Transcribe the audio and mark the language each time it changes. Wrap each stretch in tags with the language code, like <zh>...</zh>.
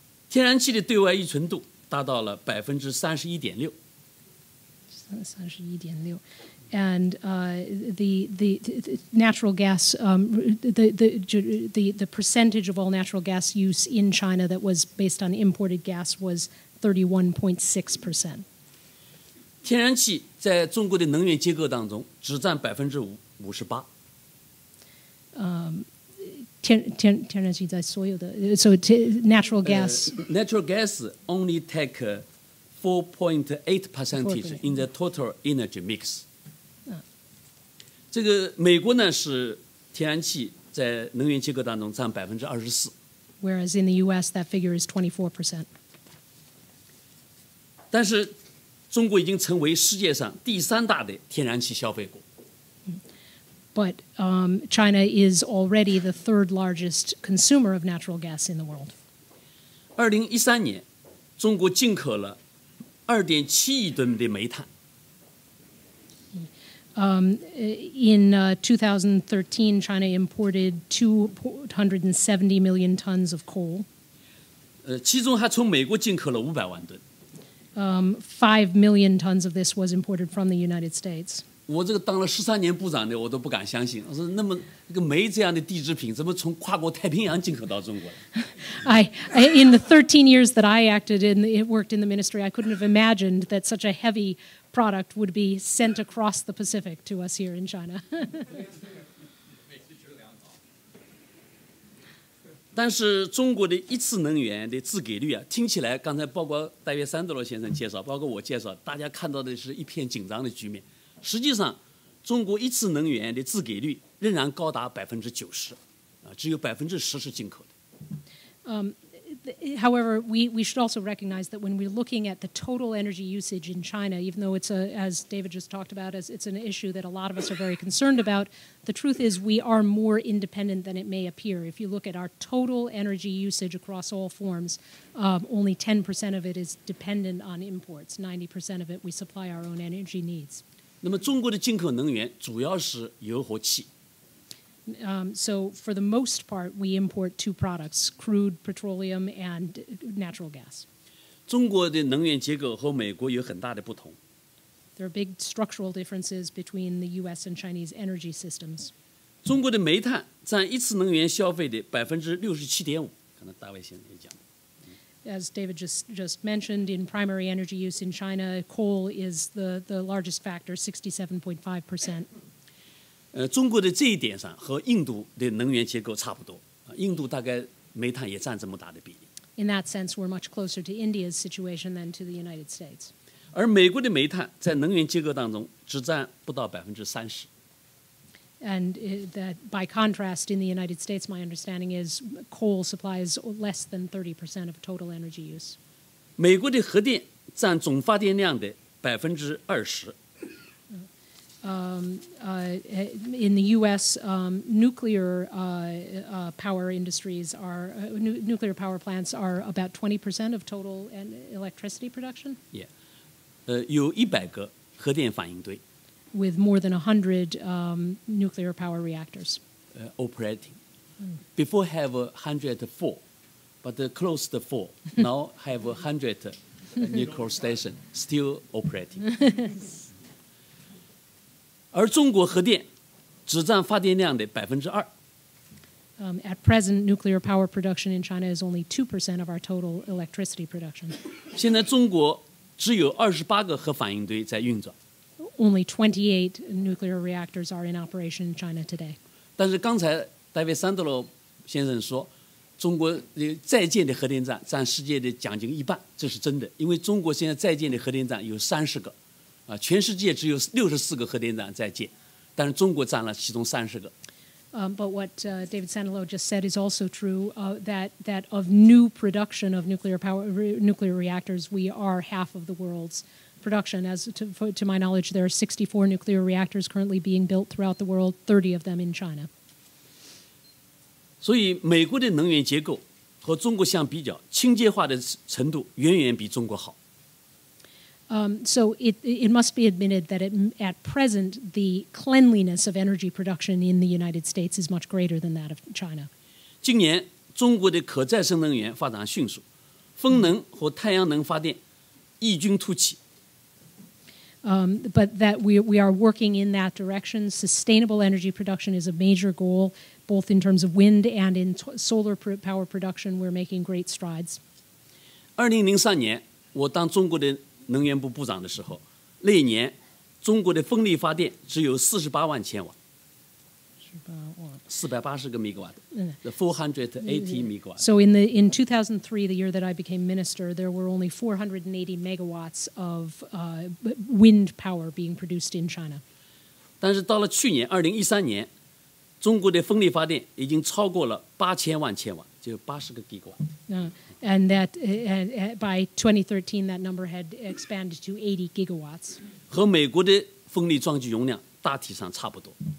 <zh>天然气的对外依存度达到了31.6%。</zh> <en>31.6%. And the natural gas, the percentage of all natural gas use in China that was based on imported gas was 31.6%.</en> <zh>天然气在中国的能源结构当中只占58%。天然气在所有的</zh> <en>so natural gas. Natural gas only take 4.8% in the total energy mix.</en> <zh>这个美国呢是天然气在能源结构当中占24%。</zh> <en>Whereas in the U.S. that figure is 24%.</en> <zh>但是中国已经成为世界上第3大的天然气消费国。</zh> <en>But China is already the third largest consumer of natural gas in the world.</en> <zh>2013年，中国进口了2.7亿吨的煤炭。</zh> <en>In 2013, China imported 270 million tons of coal.</en> <zh>其中还从美国进口了500万吨。</zh> <en>5 million tons of this was imported from the United States.</en> <zh>我这个当了13年部长的，我都不敢相信。我说，那么一个煤这样的地制品，怎么从跨过太平洋进口到中国来？</zh> <en>In the 13 years that I worked in the ministry, I couldn't have imagined that such a heavy product would be sent across the Pacific to us here in China.</en> <zh>但是中国的一次能源的自给率啊，听起来刚才包括大约三德罗先生介绍，包括我介绍，大家看到的是一片紧张的局面。实际上，中国一次能源的自给率仍然高达90%，只有10%是进口的。</zh> <en>However, we should also recognize that when we're looking at the total energy usage in China, even though it's as David just talked about, it's an issue that a lot of us are very concerned about, the truth is we are more independent than it may appear. If you look at our total energy usage across all forms, only 10% of it is dependent on imports. 90% of it we supply our own energy needs.</en> <zh>那么中国的进口能源主要是油和气。</zh> <en>So for the most part, we import two products, crude petroleum and natural gas.</en> <zh>中国的能源结构和美国有很大的不同。</zh> <en>There are big structural differences between the U.S. and Chinese energy systems.</en> <zh>中国的煤炭占一次能源消费的67.5%，可能大卫先生也讲。</zh> <en>As David just mentioned, in primary energy use in China, coal is the largest factor, 67.5%.</en> <zh>中国的这一点上和印度的能源结构差不多，印度大概煤炭也占这么大的比例。</zh> <en>In that sense, we're much closer to India's situation than to the United States.</en> <zh>而美国的煤炭在能源结构当中只占不到30%。</zh> <en>And that, by contrast, in the United States, my understanding is coal supplies less than 30% of total energy use.</en> <zh>美国的核电占总发电量的20%。</zh> <en>In the U.S., nuclear power industries nuclear power plants are about 20% of total electricity production.</en> <zh>Yeah. 有100个核电反应堆。</zh> <en>With more than 100 nuclear power reactors. Operating. Before have 104, but close to 4. Now have 100 nuclear station still operating.</en> <zh>而中国核电只占发电量的2%。</zh> <en>At present, nuclear power production in China is only 2% of our total electricity production.</en> <zh>现在中国只有28个核反应堆在运转。</zh> <en>Only 28 nuclear reactors are in operation in China today.</en> <zh>但是刚才戴维·桑德罗先生说，中国在建的核电站占世界的将近1半，这是真的。因为中国现在在建的核电站有30个，全世界只有64个核电站在建，但是中国占了其中30个。</zh> <en>But what David Sandalow just said is also true. That of new production of nuclear reactors, we are half of the world's production. As to my knowledge, there are 64 nuclear reactors currently being built throughout the world, 30 of them in China.</en> <zh>所以，美国的能源结构和中国相比较，清洁化的程度远远比中国好。</zh> <en>So it must be admitted that at present, the cleanliness of energy production in the United States is much greater than that of China.</en> <zh>今年，中国的可再生能源发展迅速，风能和太阳能发电异军突起。</zh> <en>But that we are working in that direction. Sustainable energy production is a major goal, both in terms of wind and in solar power production. We're making great strides.</en> <zh>2003年，我当中国的能源部部长的时候，那一年中国的风力发电只有48万千瓦，480个 megawatt， 480 megawatt。</zh> <en>So in 2003, the year that I became minister, there were only 480 megawatts of wind power being produced in China.</en> <zh>但是到了去年2013年，中国的风力发电已经超过了8000万千瓦，就80个 gigawatt。</zh> <en>And that by 2013, that number had expanded to 80 gigawatts.</en> <zh>和美国的风力装机容量大体上差不多。</zh>